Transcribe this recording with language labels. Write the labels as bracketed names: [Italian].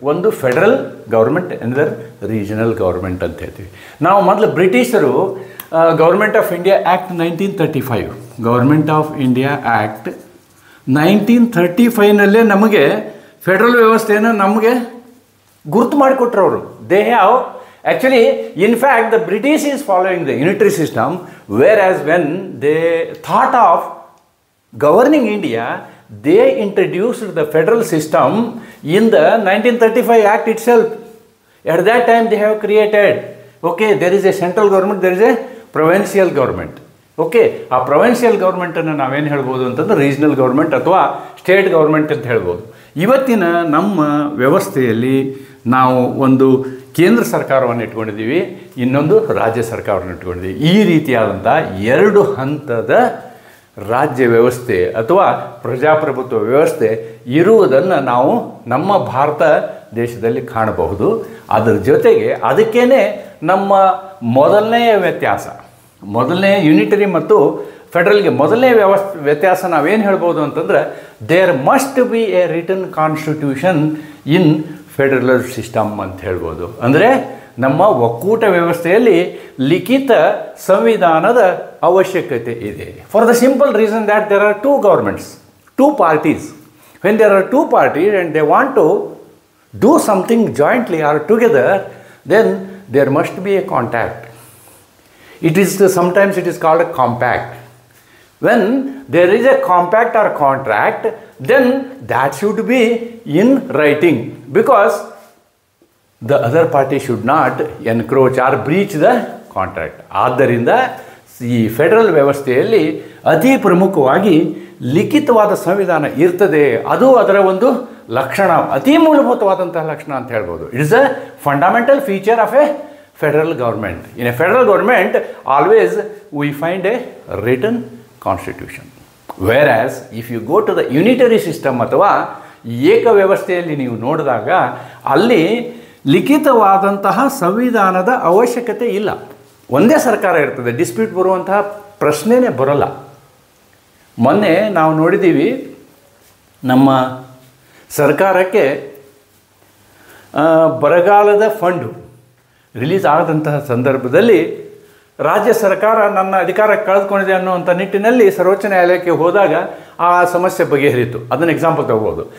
[Kannada] ಒಂದು federal government, ಅಂದರೆ regional government ಅಂತ ಹೇಳ್ತೀವಿ. ನಾವು ಮೊದಲು ಬ್ರಿಟಿಷರು government of India act 1935, government of India act 1935ನಲ್ಲೇ ನಮಗೆ ಫೆಡರಲ್ ವ್ಯವಸ್ಥೆಯನ್ನು ನಮಗೆ ಗುರುತು ಮಾಡಿಕೊಟ್ರು ಅವರು. [English] They have actually, in fact, the British is following the unitary system, whereas when they thought of governing India, they introduced the federal system in the 1935 Act itself. At that time, they have created, okay, there is a central government, there is a provincial government. [Kannada] Okay, ಆ provincial ಗೌರ್ಮೆಂಟನ್ನು ನಾವೇನು ಹೇಳ್ಬೋದು ಅಂತಂದ್ರೆ regional government ಅಥವಾ state government ಅಂತ ಹೇಳ್ಬೋದು. ಇವತ್ತಿನ ನಮ್ಮ ವ್ಯವಸ್ಥೆಯಲ್ಲಿ ನಾವು ಒಂದು ಕೇಂದ್ರ ಸರ್ಕಾರವನ್ನು ಇಟ್ಕೊಂಡಿದ್ದೀವಿ, ಇನ್ನೊಂದು ರಾಜ್ಯ ಸರ್ಕಾರವನ್ನು ಇಟ್ಕೊಂಡಿದ್ದೀವಿ. ಈ ರೀತಿಯಾದಂಥ 2 ಹಂತದ ರಾಜ್ಯ ವ್ಯವಸ್ಥೆ ಅಥವಾ ಪ್ರಜಾಪ್ರಭುತ್ವ ವ್ಯವಸ್ಥೆ ಇರುವುದನ್ನು ನಾವು ನಮ್ಮ ಭಾರತ ದೇಶದಲ್ಲಿ ಕಾಣಬಹುದು. ಅದರ ಜೊತೆಗೆ ಅದಕ್ಕೇ ನಮ್ಮ ಮೊದಲನೆಯ ವ್ಯತ್ಯಾಸ, ಮೊದಲನೇ ಯುನಿಟರಿ ಮತ್ತು ಫೆಡರಲ್ಗೆ ಮೊದಲನೇ ವ್ಯತ್ಯಾಸ ನಾವೇನು ಹೇಳ್ಬೋದು ಅಂತಂದರೆ, [English] there must be a written constitution in federal system [Kannada] ಅಂತ ಹೇಳ್ಬೋದು. ಅಂದರೆ ನಮ್ಮ ಒಕ್ಕೂಟ ವ್ಯವಸ್ಥೆಯಲ್ಲಿ ಲಿಖಿತ ಸಂವಿಧಾನದ ಅವಶ್ಯಕತೆ ಇದೆ. [English] For the simple reason that there are 2 governments, 2 parties. When there are 2 parties and they want to do something jointly or together, then there must be a contact. Sometimes it is called a compact. When there is a compact or contract, then that should be in writing, because the other party should not encroach or breach the contract. [Kannada] ಆದ್ದರಿಂದ ಈ federal ವ್ಯವಸ್ಥೆಯಲ್ಲಿ ಅತಿ ಪ್ರಮುಖವಾಗಿ ಲಿಖಿತವಾದ ಸಂವಿಧಾನ ಇರ್ತದೆ. ಅದು ಅದರ ಒಂದು ಲಕ್ಷಣ, ಅತಿ ಮೂಲಭೂತವಾದಂತಹ ಲಕ್ಷಣ ಅಂತ ಹೇಳ್ಬೋದು. [English] It is a fundamental feature of a federal government. In a federal government, always we find a written constitution. Whereas, if you go to the unitary system [Kannada] ಅಥವಾ ಏಕ ವ್ಯವಸ್ಥೆಯಲ್ಲಿ ನೀವು ನೋಡಿದಾಗ ಅಲ್ಲಿ ಲಿಖಿತವಾದಂತಹ ಸಂವಿಧಾನದ ಅವಶ್ಯಕತೆ ಇಲ್ಲ. ಒಂದೇ ಸರ್ಕಾರ ಇರ್ತದೆ, ಡಿಸ್ಪ್ಯೂಟ್ ಬರುವಂತಹ ಪ್ರಶ್ನೆನೇ ಬರೋಲ್ಲ. ಮೊನ್ನೆ ನಾವು ನೋಡಿದ್ದೀವಿ, ನಮ್ಮ ಸರ್ಕಾರಕ್ಕೆ ಬರಗಾಲದ ಫಂಡು ರಿಲೀಸ್ ಆದಂತಹ ಸಂದರ್ಭದಲ್ಲಿ ರಾಜ್ಯ ಸರ್ಕಾರ ನನ್ನ ಅಧಿಕಾರ ಕಳೆದುಕೊಂಡಿದೆ ಅನ್ನುವಂಥ ನಿಟ್ಟಿನಲ್ಲಿ ಸರ್ವೋಚ್ಚ ನ್ಯಾಯಾಲಯಕ್ಕೆ ಹೋದಾಗ ಆ ಸಮಸ್ಯೆ ಬಗೆಹರಿತು. ಅದನ್ನು ಎಕ್ಸಾಂಪಲ್ ತಗೋಬೋದು.